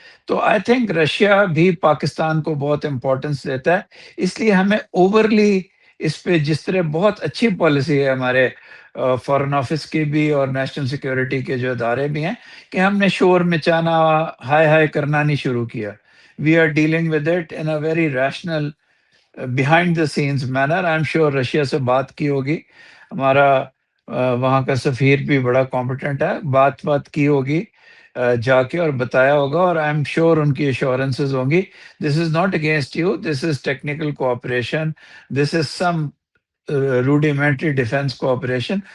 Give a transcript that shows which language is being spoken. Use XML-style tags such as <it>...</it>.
<ur>تو</ur> <en>I think</en> <ur>Russia بھی پاکستان کو بہت امپورٹنس دیتا ہے. اس لیے ہمیں اوورلی اس پہ، جس طرح بہت اچھی پالیسی ہے ہمارے فارن آفس کی بھی اور نیشنل سیکیورٹی کے جو ادارے بھی ہیں، کہ ہم نے شور مچانا، ہائے ہائے کرنا نہیں شروع کیا.</ur> <en>We are dealing with it in a very rational behind the sense manner. I am sure</en> <ur>Russia سے بات کی ہوگی، ہمارا وہاں کا سفیر بھی بڑا کمپیٹنٹ ہے، بات کی ہوگی جا کے اور بتایا ہوگا، اور آئی ایم شیور ان کی ایشورنسز ہوں گی.</ur> <en>This is not against you, this is technical cooperation, this is some rudimentary defence cooperation.</en>